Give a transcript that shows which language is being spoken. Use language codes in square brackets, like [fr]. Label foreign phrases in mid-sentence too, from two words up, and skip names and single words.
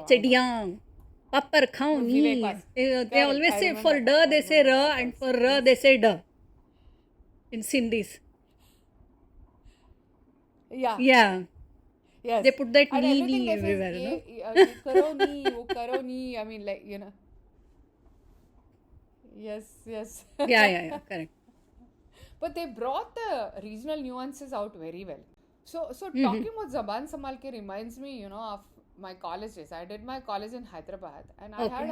[en] chediyang. Papar khao Vivek ni. Vas- They Correct, always I say remember for that, da I they say remember ra that and also. for ra they say da. In Sindhis. Yeah. Yeah. Yes. They put that And ni everything ni they say everywhere, is, no? [hi] ye karo ni, wo karo ni. [en] I mean, like, Yes. Yeah, correct. But they brought the regional nuances out very well. So Mm-hmm. talking about Zaban Samal Ke reminds me, of my college days. I did my college in Hyderabad and I had